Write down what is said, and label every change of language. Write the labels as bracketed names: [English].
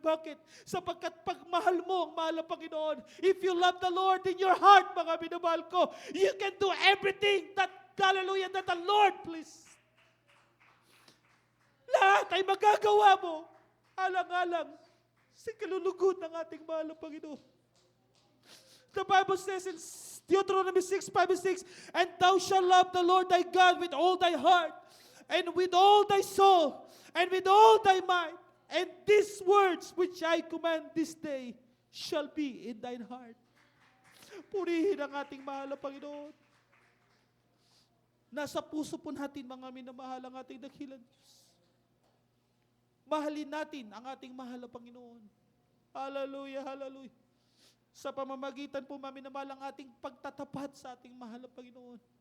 [Filipino] Bakit? Sapagkat pag mahal mo ang mahal na Panginoon, [English] if you love the Lord in your heart, [Filipino] mga minamahal ko, [English] you can do everything that, hallelujah, that the Lord please. [Filipino] Lahat ay magagawa mo, alang-alang sa kalulugod ng ating mahal na Panginoon. [English] The Bible says in Deuteronomy 6:5-6, and thou shalt love the Lord thy God with all thy heart, and with all thy soul, and with all thy might, and these words which I command this day shall be in thine heart. [Filipino] Purihin ang ating mahal na Panginoon. Nasa puso po natin mga minamahal ang ating dakilang Diyos. Mahalin natin ang ating mahal na Panginoon. Hallelujah, hallelujah. Sa pamamagitan po, maminamahal, ang ating pagtatapat sa ating mahal na Panginoon.